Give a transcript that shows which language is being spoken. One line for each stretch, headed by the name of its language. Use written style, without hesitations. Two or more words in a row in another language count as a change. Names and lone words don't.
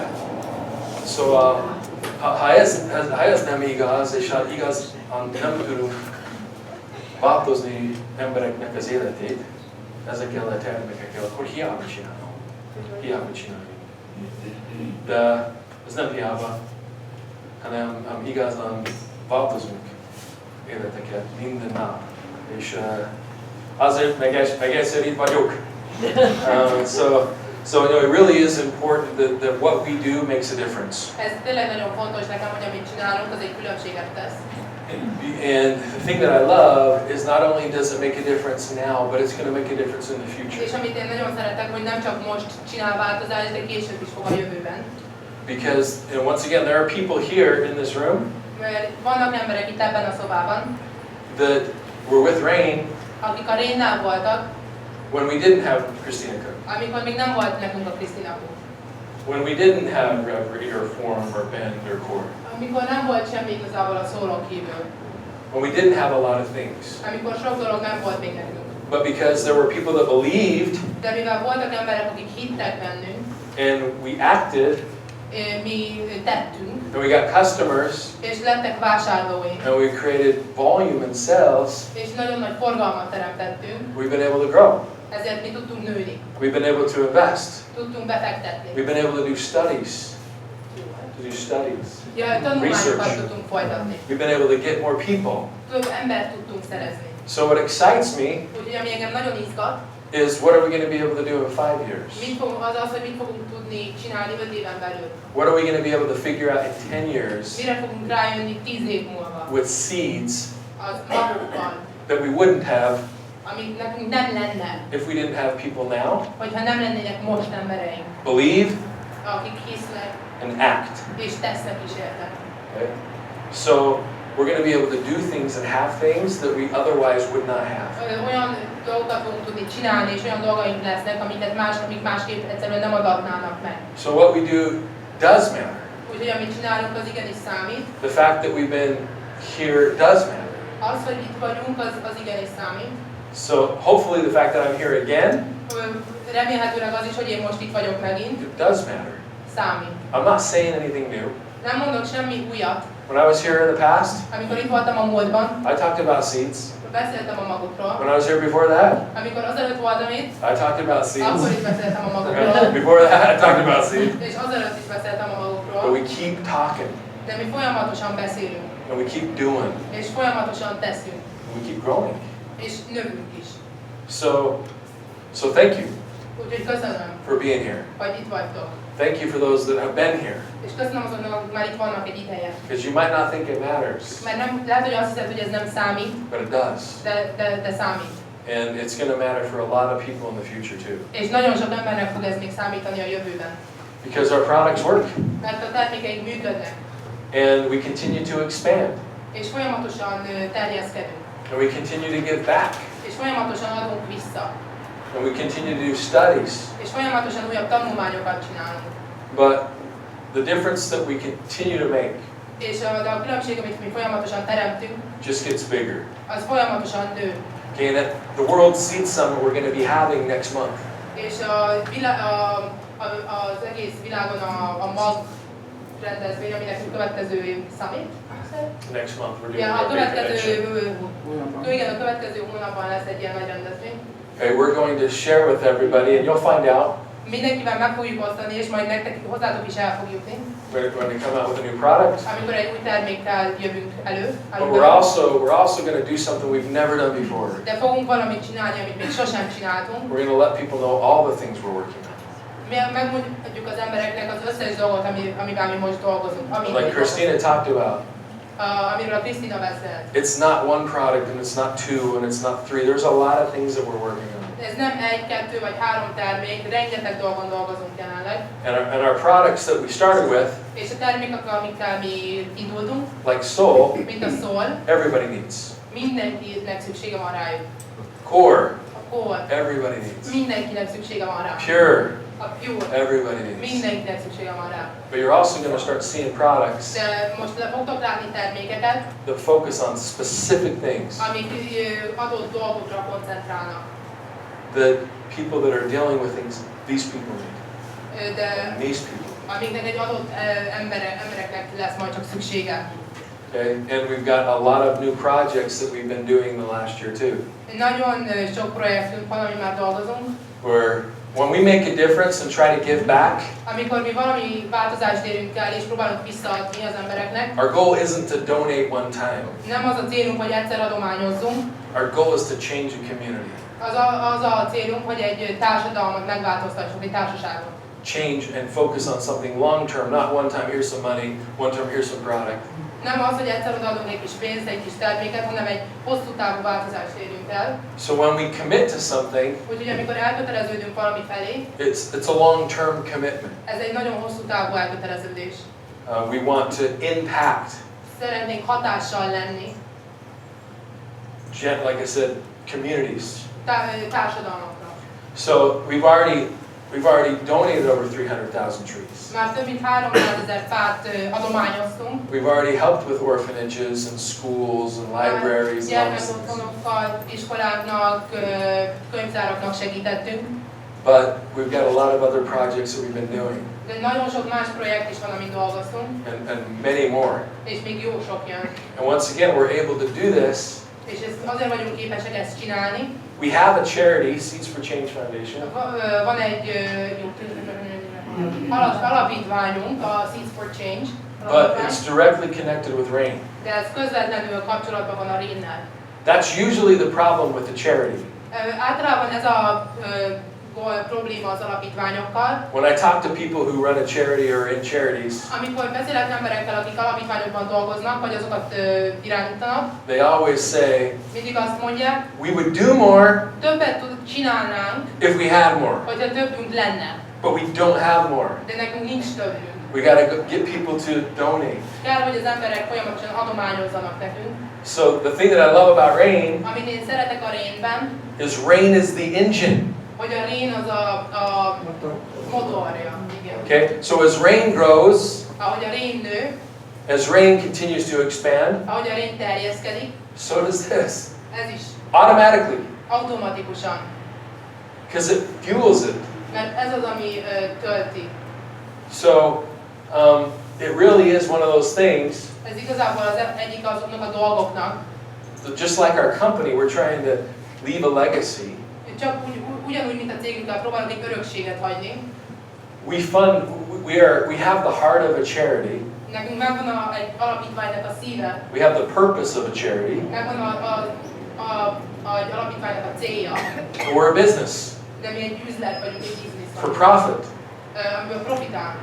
Hungarian: Szóval ha ez nem igaz, és ha igaz, nem tudunk változni embereknek az életét ezekkel a termékekkel, akkor hiába csinálom. Hiába csinálni. De ez nem hiába, hanem igazán változunk életeket minden nap. És azért meg egyszer itt vagyok.
English: So you know, it really is important that what we do makes a difference.
Hungarian: Ez tényleg nagyon fontos nekem, hogy amit csinálunk, az egy különbséget tesz.
English: And the thing that I love is not only does it make a difference now, but it's going to make a difference in the future.
Hungarian: És amit én nagyon szeretek, hogy nem csak most csinál változást, de később is fog a jövőben.
English: Because, and once again, there are people here in this room
Hungarian: Mert vannak emberek itt ebben a szobában,
English: that were with Rain
Hungarian: akik a Rénnál voltak,
English: when we didn't have Christina Cook,
Hungarian: amikor még nem volt nekünk a Krisztina Cook.
English: when we didn't have Reverie or Form or Bend or Core,
Hungarian: Amikor nem volt semmi igazából a szólón kívül.
English: when we didn't have a lot of things.
Hungarian: Amikor sok dolog nem volt még nekünk.
English: But because there were people that believed
Hungarian: De mivel voltak emberek, akik hittek bennünk,
English: and we acted
Hungarian: mi tettünk,
English: and we got customers
Hungarian: és lettek vásárlóink,
English: and we created volume and sales,
Hungarian: és nagyon nagy forgalmat teremtettünk,
English: we've been able to grow.
Hungarian: ezért mi tudtunk nőni,
English: We've been able to invest.
Hungarian: tudtunk befektetni.
English: We've been able to do studies.
Hungarian: Ja, tanulmányokat
English: Research.
Hungarian: tudtunk folytatni.
English: We've been able to get more people.
Hungarian: Több embert tudtunk szerezni.
English: So what excites me
Hungarian: Úgyhogy ami engem nagyon izgat,
English: is what are we going to be able to do in 5 years?
Hungarian: az, hogy mit fogunk tudni csinálni 5 éven belül.
English: What are we going to be able to figure out in 10 years
Hungarian: Mire fogunk rájönni 10 év múlva.
English: with seeds
Hungarian: Az magukkal,
English: that we wouldn't have
Hungarian: amik nekünk nem lenne,
English: if we didn't have people now
Hungarian: hogyha nem lennének most embereink,
English: believe
Hungarian: akik hisznek
English: and act?
Hungarian: és tesznek is érte.
English: Okay? So we're going to be able to do things and have things that we otherwise would not have.
Hungarian: Olyan dolgokat fogunk tudni csinálni, és olyan dolgaink lesznek, amik másképp egyszerűen nem adatnának meg.
English: So what we do does matter.
Hungarian: Úgyhogy amit csinálunk, az igenis számít.
English: The fact that we've been here does matter.
Hungarian: Az, hogy itt vagyunk, az igenis számít.
English: So hopefully the fact that I'm here again,
Hungarian: Remélhetőleg az is, hogy én most itt vagyok megint,
English: it does matter.
Hungarian: számít.
English: I'm not saying anything new.
Hungarian: Nem mondok semmi újat.
English: When I was here in the past,
Hungarian: Amikor itt voltam a múltban,
English: I talked about seeds.
Hungarian: beszéltem a magukról.
English: When I was here before that,
Hungarian: Amikor azelőtt voltam itt,
English: I talked about
Hungarian: akkor
English: seeds.
Hungarian: is beszéltem a
English: Okay?
Hungarian: magukról.
English: Before that, I talked about seeds.
Hungarian: És azelőtt is beszéltem a
English: But
Hungarian: magukról.
English: we keep talking,
Hungarian: De mi folyamatosan beszélünk.
English: and we keep doing,
Hungarian: És folyamatosan teszünk.
English: and we keep growing.
Hungarian: És növünk is.
English: So thank you.
Hungarian: Úgyhogy köszönöm,
English: for being here.
Hungarian: hogy itt vagytok.
English: Thank you for those that have been here.
Hungarian: És köszönöm azoknak, akik már itt vannak egy ideje.
English: Because you might not think it matters,
Hungarian: Mert nem, lehet, hogy azt hiszed, hogy ez nem számít,
English: but it does.
Hungarian: de számít.
English: And it's going to matter for a lot of people in the future too.
Hungarian: És nagyon sok embernek fog ez még számítani a jövőben.
English: Because our products work.
Hungarian: Mert a termékeink működnek.
English: And we continue to expand.
Hungarian: És folyamatosan terjeszkedünk.
English: And we continue to give back.
Hungarian: És folyamatosan adunk vissza.
English: And we continue to do studies.
Hungarian: És folyamatosan újabb tanulmányokat csinálunk.
English: But the difference that we continue to make
Hungarian: És a különbség, amit mi folyamatosan teremtünk,
English: just gets bigger.
Hungarian: az folyamatosan nő.
English: Okay, and at the World Seed Summit we're going to be having next month.
Hungarian: És az egész világon a MAG rendezvény, ami nekünk következő summit.
English: Next month we're doing
Hungarian: Ja, a a
English: big convention.
Hungarian: következő hónapban lesz egy ilyen nagy rendezvény.
English: Okay, we're going to share with everybody, and you'll find out
Hungarian: Mindenkivel meg fogjuk osztani, és majd nektek hozzátok is el fog jutni,
English: when we come out with a new product.
Hungarian: amikor egy új termékkel jövünk elő.
English: But we're also going to do something we've never done before.
Hungarian: De fogunk valamit csinálni, amit még sosem csináltunk.
English: We're going to let people know all the things we're working on.
Hungarian: Mi megmondjuk az embereknek az összes dolgot, amivel mi most dolgozunk.
English: Like Christina talked about.
Hungarian: Amiről a Krisztina beszélt.
English: It's not one product, and it's not two, and it's not three. There's a lot of things that we're working on.
Hungarian: Ez nem egy, kettő vagy három termék, rengeteg dolgon dolgozunk jelenleg.
English: And our products that we started with,
Hungarian: És a termékek, amikkel mi indultunk,
English: like Soul,
Hungarian: mint a Soul,
English: everybody needs.
Hungarian: mindenkinek szüksége van rájuk.
English: Core,
Hungarian: A Core,
English: everybody needs.
Hungarian: mindenkinek szüksége van rá.
English: Pure,
Hungarian: A Pure,
English: everybody needs.
Hungarian: mindenkinek szüksége van rá.
English: But you're also going to start seeing products
Hungarian: De most fogtok látni termékeket,
English: that focus on specific things
Hungarian: amik adott dolgokra koncentrálnak.
English: that people that are dealing with things, these people need.
Hungarian: De
English: And these people.
Hungarian: amiknek egy adott embereknek lesz majd csak szüksége.
English: Okay? And we've got a lot of new projects that we've been doing the last year too.
Hungarian: Nagyon sok projektünk van, ami már dolgozunk.
English: Where when we make a difference and try to give back,
Hungarian: Amikor mi valami változást érünk el és próbálunk visszaadni az embereknek,
English: our goal isn't to donate one time.
Hungarian: nem az a célunk, hogy egyszer adományozzunk,
English: Our goal is to change a community.
Hungarian: az a célunk, hogy egy társadalmat megváltoztassunk, egy társaságot.
English: Change and focus on something long term, not one time here's some money, one time here's some product.
Hungarian: Nem az, hogy egyszer odaadunk egy kis pénzt, egy kis terméket, hanem egy hosszú távú változást érünk el.
English: So when we commit to something,
Hungarian: Úgyhogy amikor elköteleződünk valami felé,
English: it's a long-term commitment.
Hungarian: ez egy nagyon hosszú távú elköteleződés.
English: We want to impact,
Hungarian: Szeretnénk hatással lenni
English: like I said, communities.
Hungarian: Társadalmaknak.
English: So we've already donated over 300,000 trees.
Hungarian: Már több mint 300 000 fát adományoztunk.
English: We've already helped with orphanages and schools and libraries and all these things.
Hungarian: Gyermekotthonokkal, iskoláknak, könyvtáraknak segítettünk.
English: But we've got a lot of other projects that we've been doing,
Hungarian: De nagyon sok más projekt is van, amin dolgoztunk,
English: and many more.
Hungarian: és még jó sok jön.
English: And once again, we're able to do this.
Hungarian: És azért vagyunk képesek ezt csinálni.
English: We have a charity, Seeds for Change Foundation.
Hungarian: Van egy alapítványunk, a Seeds for Change,
English: But it's directly connected with RAIN.
Hungarian: de ez közvetlenül kapcsolatban van a RAIN-nel.
English: That's usually the problem with the charity.
Hungarian: Általában ez a probléma az alapítványokkal.
English: When I talk to people who run a charity or in charities,
Hungarian: Amikor beszélek emberekkel, akik alapítványokban dolgoznak, vagy azokat irányítanak,
English: they always say,
Hungarian: mindig azt mondják,
English: we would do more
Hungarian: többet csinálnánk,
English: if we had more,
Hungarian: hogyha többünk lenne,
English: but we don't have more.
Hungarian: de nekünk nincs többünk.
English: We got to get people to donate.
Hungarian: Kell, hogy az emberek folyamatosan adományozzanak nekünk.
English: So the thing that I love about RAIN
Hungarian: Amit én szeretek a RAIN-ben,
English: is RAIN is the engine.
Hungarian: hogy a RAIN az a motorja. Igen.
English: Okay? So as RAIN grows,
Hungarian: Ahogy a RAIN nő,
English: as RAIN continues to expand,
Hungarian: ahogy a RAIN terjeszkedik,
English: so does this.
Hungarian: ez is
English: Automatically.
Hungarian: automatikusan.
English: Because it fuels it.
Hungarian: Mert ez az, ami tölti.
English: So it really is one of those things,
Hungarian: Ez igazából az egyik azoknak a dolgoknak,
English: that just like our company, we're trying to leave a legacy.
Hungarian: csak ugyanúgy, mint a cégünkkel próbálunk egy örökséget hagyni.
English: We have the heart of a charity.
Hungarian: Nekünk megvan egy alapítványnak a szíve,
English: We have the purpose of a charity.
Hungarian: megvan egy alapítványnak a célja,
English: But we're a business.
Hungarian: De mi egy üzlet vagyunk, egy biznisz
English: for
Hungarian: vagyunk.
English: profit
Hungarian: Amiből profitálunk.